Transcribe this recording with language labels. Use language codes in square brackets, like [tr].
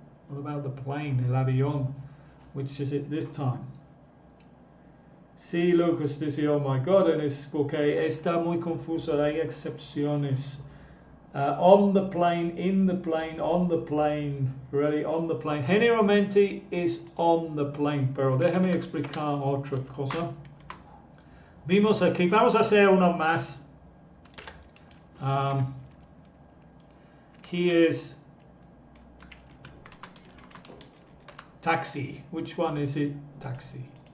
[en] What about the plane, el avión? Which is it this time? [es] Sí, Lucas dice, [en] oh my God, [es] es porque está muy confuso, hay excepciones. [en] On the plane, in the plane, on the plane, ready, on the plane. [es] Generalmente es [en] on the plane, [es] pero déjame explicar otra cosa. Vimos aquí, vamos a hacer uno más. [en] Here's taxi. Which one is it? Taxi.